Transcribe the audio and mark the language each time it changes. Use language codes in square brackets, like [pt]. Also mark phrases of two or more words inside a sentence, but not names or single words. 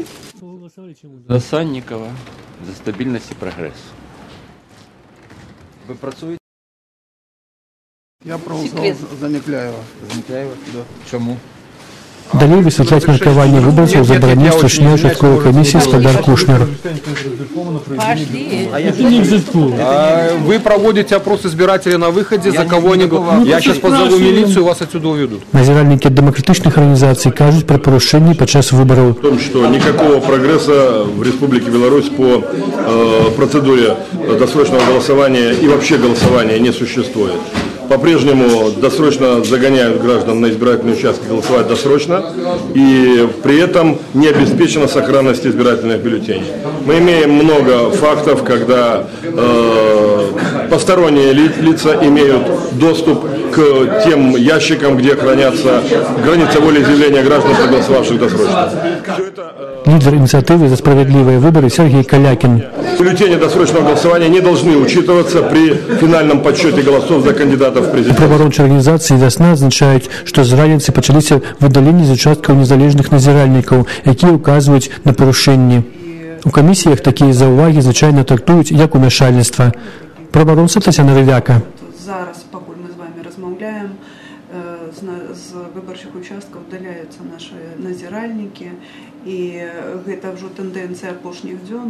[be] За Саннікава, за стабільнасць і прагрэс. Вы працуеце? [ru] Я проголосовал за Некляева. За Некляева? Да. Чому? [be] Далей высвятляць меркаванне выбарцаў забараніў старшыня участковай камісіі спадар Кушнер. [ru] Вы проводите опрос избирателей на выходе, за кого-нибудь. Я сейчас позову милицию, вас отсюда уведут. [be] Назіральнікі дэмакратычных арганізацый кажуць пра парушэнні падчас выбараў. [ru] В том, что никакого прогресса в Республике Беларусь по процедуре досрочного голосования и вообще голосования не существует. По-прежнему досрочно загоняют граждан на избирательные участки голосовать досрочно, и при этом не обеспечена сохранность избирательных бюллетеней. Мы имеем много фактов, когда посторонние лица имеют доступ к тем ящикам, где хранятся границы волеизъявления граждан, проголосовавших досрочно. Лидер инициативы «За справедливые выборы» Сергей Калякин. Бюллетени досрочного голосования не должны учитываться при финальном подсчете голосов за кандидатов в президенты. [be] Правоохорончыя арганізацыі «Вясна» адзначаюць, што з раніцы пачаліся выдаленні з участкаў незалежных назіральнікаў, якія ўказваюць на парушэнні. У камісіях такія заўвагі звычайна трактуюць як умяшальніцтва. Праваахоронца Тацяна Рывяка. Зараз, пакуль мы з вами размаўляем, з выбарчых участкаў удаляюцца нашы назіральнікі, і гэта ўжо тэндэнцыя апошніх дзён.